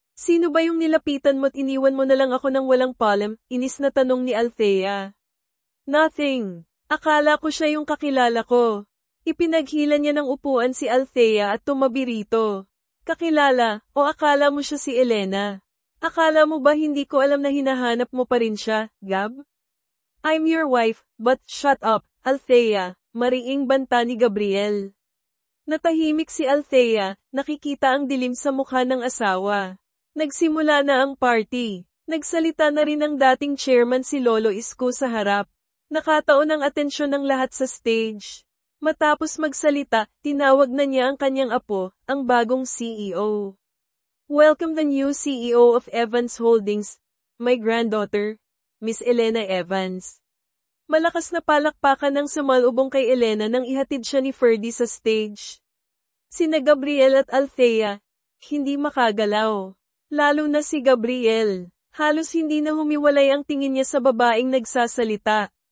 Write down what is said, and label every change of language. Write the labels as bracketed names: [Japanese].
[Filipino] Sino ba yung nilapitan mo't iniwan mo na lang ako ng walang palem? Inis na tanong ni Althea. [English] Nothing. [Filipino] Akala ko siya yung kakilala ko. Ipinaghila niya ng upuan si Althea at tumabi rito. Kakilala, o akala mo siya si Elena? Akala mo ba hindi ko alam na hinahanap mo pa rin siya, Gab? [English] I'm your wife, but shut up, Althea, [Filipino] mariing banta ni Gabriel. Natahimik si Althea, nakikita ang dilim sa mukha ng asawa. Nagsimula na ang party. Nagsalita na rin ang dating chairman si Lolo Isko sa harap. Nakataon ang atensyon ng lahat sa stage. Matapos magsalita, tinawag na niya ang kanyang apo, ang bagong CEO. [English] Welcome the new CEO of Evans Holdings, my granddaughter, Miss Elena Evans. [Filipino] Malakas na palakpakan ng sumalubong kay Elena nang ihatid siya ni Ferdy sa stage. Sina Gabriel at Althea, hindi makagalaw. Lalo na si Gabriel. Halos hindi na humiwalay ang tingin niya sa babaeng nagsasalita.